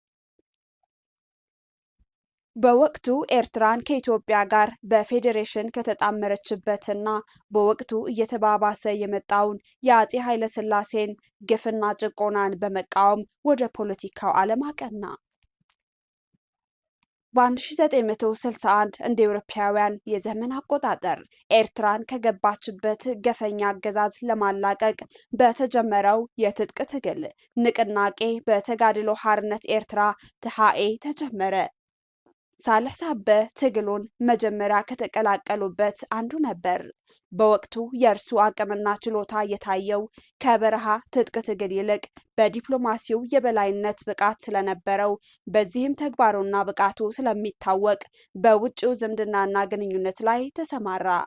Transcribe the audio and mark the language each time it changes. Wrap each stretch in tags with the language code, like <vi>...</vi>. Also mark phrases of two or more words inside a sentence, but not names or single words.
<am>በወቅቱ ኤርትራን ከኢትዮጵያ ጋር በፌዴሬሽን ከተጣመረችበትና በወቅቱ እየተባባሰ የመጣውን የአፄ ኃይለ ሥላሴን ግፍና ጭቆናን በመቃወም ወደ ፖለቲካው ዓለም አቀና። በ1961 እንደ አውሮፓውያን የዘመን አቆጣጠር ኤርትራን ከገባችበት ገፈኛ አገዛዝ ለማላቀቅ በተጀመረው የትጥቅ ትግል ንቅናቄ በተጋድሎ ሓርነት ኤርትራ ትሓኤ ተጀመረ። ሳልሕ ሳበ ትግሉን መጀመሪያ ከተቀላቀሉበት አንዱ ነበር። በወቅቱ የእርሱ አቅምና ችሎታ የታየው ከበረሃ ትጥቅ ትግል ይልቅ በዲፕሎማሲው የበላይነት ብቃት ስለነበረው፣ በዚህም ተግባሩና ብቃቱ ስለሚታወቅ በውጭው ዝምድናና ግንኙነት ላይ ተሰማራ።</am>